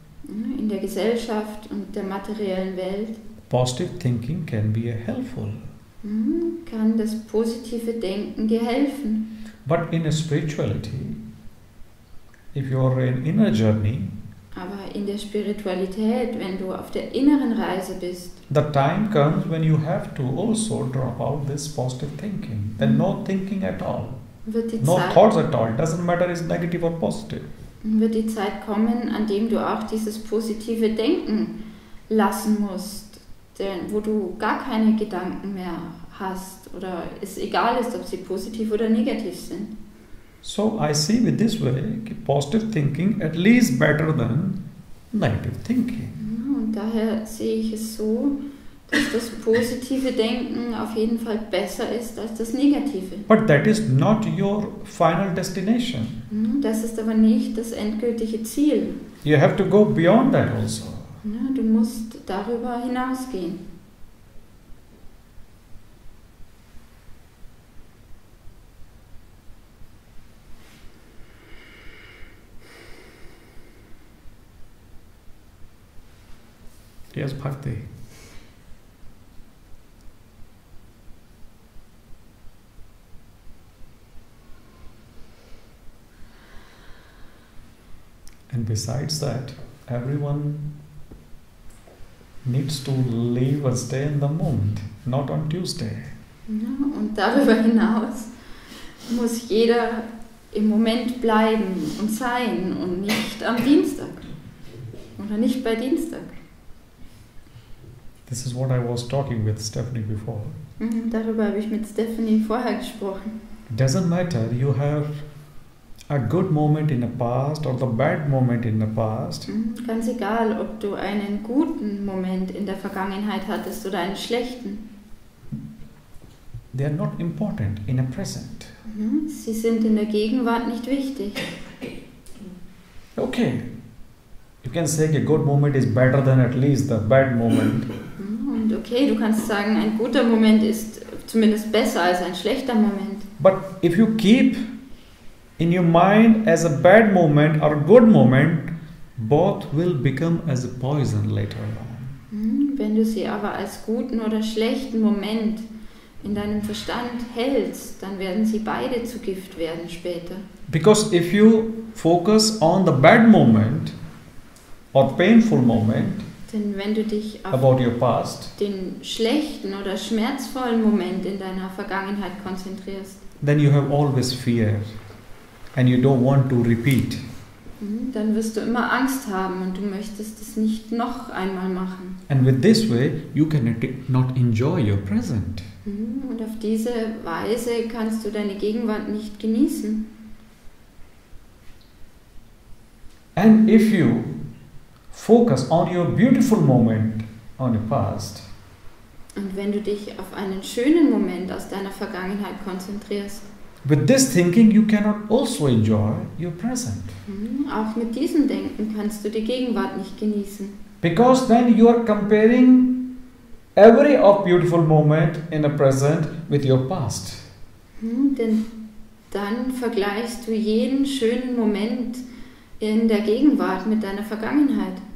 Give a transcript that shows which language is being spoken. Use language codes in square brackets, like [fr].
[de] in der Gesellschaft und der materiellen Welt, [en] positive thinking can be helpful. [de] Kann das positive Denken dir helfen. [en] But in a spirituality, if you are in inner journey, [de] aber in der Spiritualität, wenn du auf der inneren Reise bist, [en] the time comes when you have to also drop out this positive thinking. Then no thinking at all. No thoughts at all. Doesn't matter is negative or positive. [de] Wird die Zeit kommen, an dem du auch dieses positive Denken lassen musst, wo du gar keine Gedanken mehr hast oder es egal ist, ob sie positiv oder negativ sind. [en] So I see with this way, positive thinking at least better than negative thinking. [de] Und daher sehe ich es so, dass das positive Denken auf jeden Fall besser ist als das negative. [en] But that is not your final destination. [de] Das ist aber nicht das endgültige Ziel. [en] You have to go beyond that also. [de] Du musst darüber hinausgehen. [en] Yes, Bhakti. And besides that, everyone needs to live and stay in the moment, not on Tuesday. [de] Und darüber hinaus muss jeder im Moment bleiben und sein und nicht am Dienstag oder nicht bei Dienstag. [en] This is what I was talking with Stephanie before. [de] Darüber habe ich mit Stephanie vorher gesprochen. [en] It doesn't matter, you have a good moment in the past or the bad moment in the past. [de] Ganz egal, ob du einen guten Moment in der Vergangenheit hattest oder einen schlechten. [en] They are not important in the present. [de] Sie sind in der Gegenwart nicht wichtig. [en] Okay, you can say a good moment is better than at least the bad moment. [de] Und okay, du kannst sagen, ein guter Moment ist zumindest besser als ein schlechter Moment. [en] But if you keep in your mind as a bad moment or good moment, both will become as a poison later on. [de] Wenn du sie aber als guten oder schlechten Moment in deinem Verstand hältst, dann werden sie beide zu Gift werden später. [en] Because if you focus on the bad moment or painful moment, [de] denn wenn du dich auf [en] about your past, [de] den schlechten oder schmerzvollen Moment in deiner Vergangenheit konzentrierst, [en] then you have always fear and you don't want to repeat. [de] Dann wirst du immer Angst haben und du möchtest es nicht noch einmal machen. [en] And with this way, you can not enjoy your present. [de] Und auf diese Weise kannst du deine Gegenwart nicht genießen. [en] And if you focus on your beautiful moment on your past, [de] und wenn du dich auf einen schönen Moment aus deiner Vergangenheit konzentrierst, [en] With this thinking, you cannot also enjoy your present. [de] Auch mit diesem Denken kannst du die Gegenwart nicht genießen. [en] Because then you are comparing every beautiful moment in the present with your past. [de] Denn dann vergleichst du jeden schönen Moment in der Gegenwart mit deiner Vergangenheit.